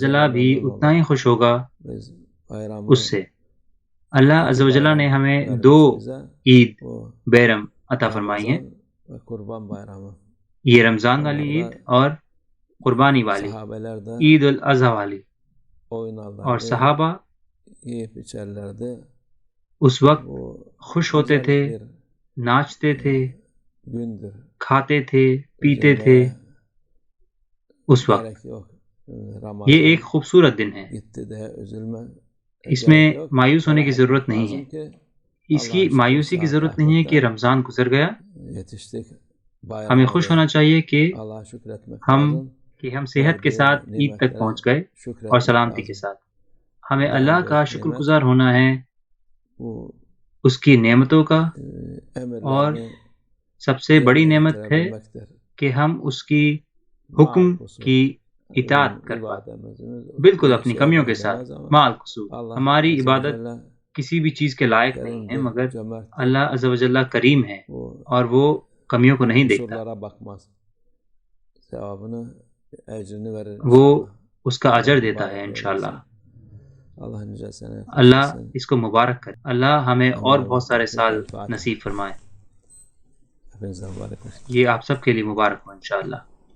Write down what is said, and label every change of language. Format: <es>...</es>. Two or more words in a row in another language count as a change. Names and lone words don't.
<tr>Azze</tr> <ur>و</ur> <tr>ve</tr> <ur>جل</ur> <tr>Celle</tr> <ur>بھی</ur> <tr>memnun</tr> <ur>اتنا</ur> <tr>olur.</tr> <ur>ہی خوش ہوگا</ur> <tr>Biz bayramı</tr> <ur>اس سے۔ اللہ عز و جل نے ہمیں دو عید بیرم عطا فرمائی ہیں،</ur> <tr>Kurban Bayramı.</tr> <ur>یہ رمضان والی عید اور قربانی والی</ur> <tr>Sahabeler</tr> <ur>عید الاضحیٰ والی.</ur> <tr>oynarlardı.</tr> <ur>اور صحابہ</ur> <tr>Yiyip içerlerdi.</tr> <ur>اس وقت</ur> <tr>Bu</tr> <ur>خوش ہوتے</ur> <tr>güzel</tr> <ur>تھے،</ur> <tr>bir</tr> <ur>ناچتے تھے،</ur> <tr>gündür.</tr> <ur>کھاتے تھے، پیتے تھے. اس وقت</ur> <tr>Gerek yok. Ramazan</tr> <ur>یہ ایک خوبصورت دن ہے،</ur> <tr>gitti de üzülme.</tr> <ur>اس میں</ur> <tr>Gerek yok.</tr> <ur>مایوس ہونے کی</ur> <tr>Ferah</tr> <ur>ضرورت</ur> <tr>etmek</tr> <ur>نہیں</ur> <tr>lazım</tr> <ur>ہے.</ur> <tr>ki</tr> <ur>اس کی مایوسی کی ضرورت نہیں ہے کہ رمضان گزر گیا.</ur> <tr>yetiştik.</tr> <ur>ہمیں خوش ہونا چاہیے کہ</ur> <tr>Allah'a şükretmek</tr> <ur>ہم</ur> <tr>lazım.</tr> <ur>صحت کے ساتھ عید تک پہنچ گئے اور سلامتی کے ساتھ. ہمیں اللہ کا شکر گزار ہونا ہے،</ur> <tr>Bu</tr> <ur>اس کی نعمتوں کا، اور</ur> <tr>emirlerini</tr> <ur>سب سے بڑی نعمت ہے</ur> <tr>getirebilmektir.</tr> <ur>کہ ہم اس کی حکم کی اطاعت کر پائیں، بالکل اپنی کمیوں کے ساتھ.</ur> <ar>مع القصور،</ar> <ur>ہماری عبادت کسی بھی چیز کے لائق نہیں ہے، مگر اللہ عز و جل کریم ہے اور وہ کمیوں کو نہیں دیکھتا،</ur> <tr>kusurlara bakmaz. Sevabını, ecrini verir.</tr> <ur>وہ اس کا اجر دیتا ہے انشاءاللہ.</ur> <tr>Allah nice sene</tr> <ur>اللہ اس کو مبارک کرے. اللہ ہمیں اور بہت سارے سال نصیب فرمائے.</ur> <tr>Hepinize mübarek olsun.</tr> <ur>یہ آپ سب کے لیے مبارک ہو انشاءاللہ.</ur>